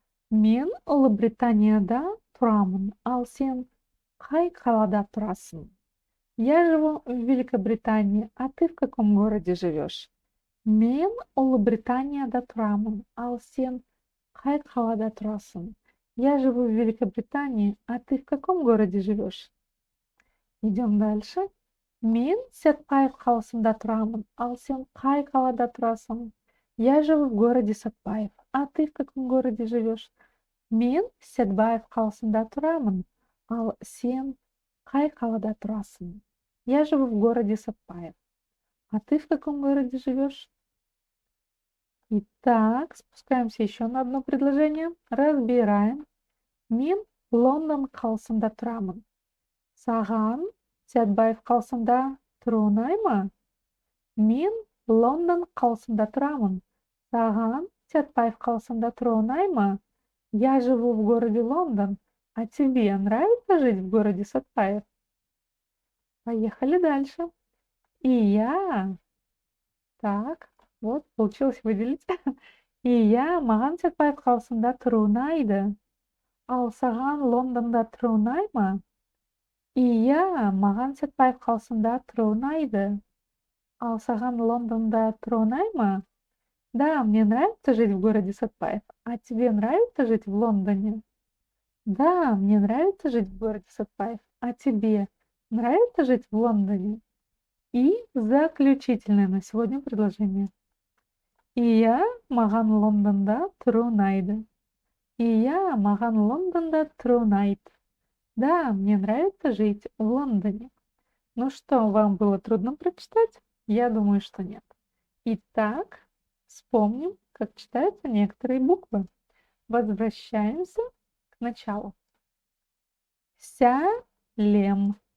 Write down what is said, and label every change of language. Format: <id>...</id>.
<kk>Мен Ұлыбританияда тұрамын, ал сен қай қалада тұрасың?</kk> <ru>Я живу в Великобритании, а ты в каком городе живешь?</ru> <kk>Мен Ұлыбританияда тұрамын, ал сен қай қалада тұрасың?</kk> <ru>Я живу в Великобритании, а ты в каком городе живешь? Идем дальше.</ru> <kk>Мен Сәтпаев қаласында тұрамын, ал сен қай қалада тұрасың?</kk> <ru>Я живу в городе Сәтпаев, а ты в каком городе живешь?</ru> <kk>Мен Сәтбаев қаласында тұрамын, ал сен қай қалада тұрасың?</kk> <ru>Я живу в городе Сәтпаев, а ты в каком городе живешь? Итак, спускаемся еще на одно предложение. Разбираем.</ru> <kk>Мен Лондон қаласында тұрамын. Саған Сәтбаев қаласында тұру ұнай ма? Мен Лондон қаласында тұрамын. Саған Сәтбаев қаласында тұру ұнай ма?</kk> <ru>Я живу в городе Лондон, а тебе нравится жить в городе Сәтбаев? Поехали дальше. И я. Так, вот, получилось выделить.</ru> <kk>И я маған Сәтбаев қаласында тұру ұнайды. Ал саған Лондонда тұру ұнай ма? И я маған Сәтбаев қаласында тұру ұнайды. Ал саған Лондонда тұру ұнай ма?</kk> <ru>Да, мне нравится жить в городе Сәтбаев. А тебе нравится жить в Лондоне? Да, мне нравится жить в городе Сәтбаев. А тебе нравится жить в Лондоне? И заключительное на сегодня предложение.</ru> <kk>И я маған Лондонда тұру ұнайды. И я маған Лондонда тұру ұнайды.</kk> <ru>Да, мне нравится жить в Лондоне. Ну что, вам было трудно прочитать? Я думаю, что нет. Итак, вспомним, как читаются некоторые буквы. Возвращаемся к началу. Сәлем.</ru>